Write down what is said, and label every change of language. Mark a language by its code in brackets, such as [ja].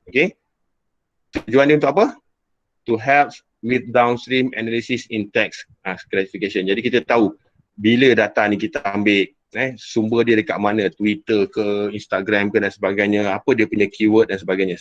[ms] Okay, tujuan dia untuk apa? [en] To help with downstream analysis in text classification. [ms] Jadi kita tahu bila data ni kita ambil, sumber dia dekat mana, Twitter ke, Instagram ke dan sebagainya, apa dia punya keyword dan sebagainya.